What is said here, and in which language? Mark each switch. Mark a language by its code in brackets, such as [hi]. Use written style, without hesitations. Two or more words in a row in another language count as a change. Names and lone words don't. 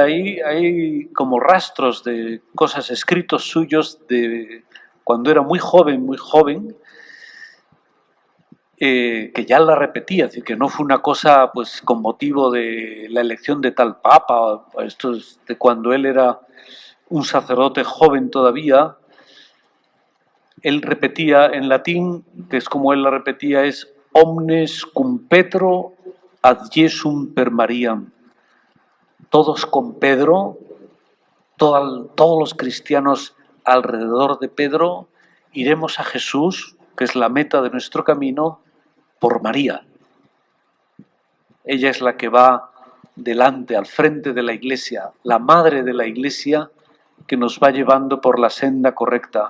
[es] Hay como rastros de cosas escritos suyos de cuando era muy joven, que ya la repetía, es decir, que no fue una cosa pues con motivo de la elección de tal papa. Esto es de cuando él era un sacerdote joven todavía. Él repetía en latín, que es como él la repetía, es [la] omnes cum Petro ad Jesum per Mariam. [es] Todos con Pedro, todos los cristianos alrededor de Pedro, iremos a Jesús, que es la meta de nuestro camino, por María. Ella es la que va delante, al frente de la Iglesia, la madre de la Iglesia, que nos va llevando por la senda correcta.